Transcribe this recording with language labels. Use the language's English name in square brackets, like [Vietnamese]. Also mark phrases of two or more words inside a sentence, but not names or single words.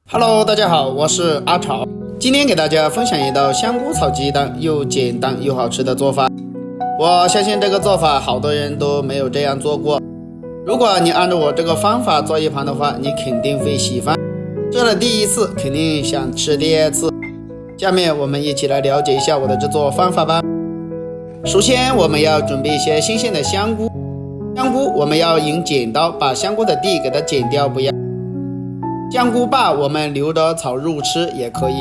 [Chinese] Hello， 大家好，我是阿潮。今天給大家分享一道香菇炒雞蛋又簡單又好吃的做法。我相信這個做法好多人都沒有這樣做過。如果你按照我這個方法做一盤的話，你肯定會喜歡。做了第一次，肯定想吃第二次。下面我們一起來了解一下我的製作方法吧。首先，我們要準備一些新鮮的香菇。香菇我們要用剪刀把香菇的蒂給它剪掉，不要。香菇把我們留着炒肉吃也可以。